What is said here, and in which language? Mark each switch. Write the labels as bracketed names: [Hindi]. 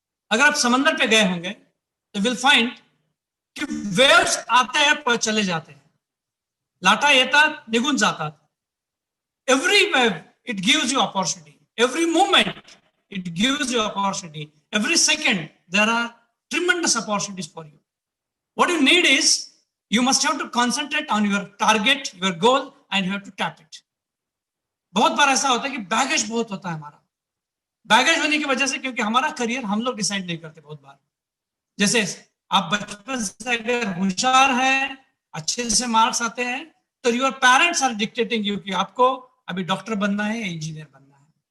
[Hindi] अगर आप समंदर पे गए होंगे तो [English] will find [Hindi] कि वेव्स आते हैं पर चले जाते हैं, [Marathi] लाटा येतात निघून जातात। [English] Every wave it gives you opportunity, every movement it gives you opportunity, every second there are tremendous opportunities for you. What you need is you must have to concentrate on your target, your goal, and you have to tap it. [Hindi] बहुत बार ऐसा होता है कि baggage बहुत होता है हमारा, baggage होने की वजह से, क्योंकि हमारा करियर हम लोग डिसाइड नहीं करते बहुत बार। जैसे आप बचपन से अगर होशियार है, अच्छे से मार्क्स आते हैं, तो [English] your parents are dictating you [Hindi] कि आपको अभी डॉक्टर बनना है या इंजीनियर बनना है।